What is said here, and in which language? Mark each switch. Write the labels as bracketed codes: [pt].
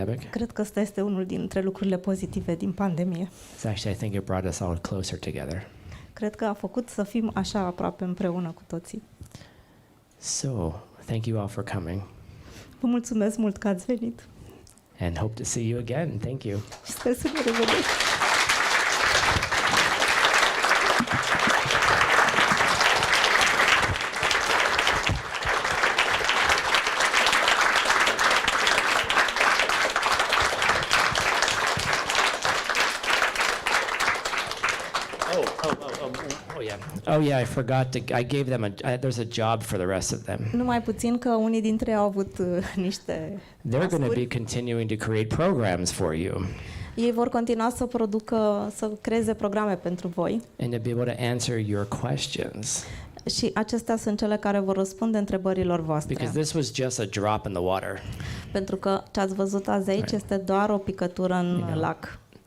[ro] Cred că ăsta este unul dintre lucrurile pozitive din pandemie. [en] is actually, I think it brought us all closer together. [ro] Cred că a făcut să fim așa aproape împreună cu toții. [en] So, thank you all for coming [ro] Vă mulțumesc mult că ați venit [en] and hope to see you again. Thank you. [ro] și sper să ne revedem. [en] Oh yeah, I forgot to, I gave them there's a job for the rest of them. [ro] Numai puțin că unii dintre ei au avut niște [en] They're going to be [ro] tascuri. [en] continuing to create programs for you [ro] Ei vor continua să producă, să creeze programe pentru voi [en] and to be able to answer your questions. [ro] și acestea sunt cele care vor răspunde întrebărilor voastre. [en] Because this was just a drop in the water. [ro] Pentru că ce ați văzut azi aici este doar o picătură în lac.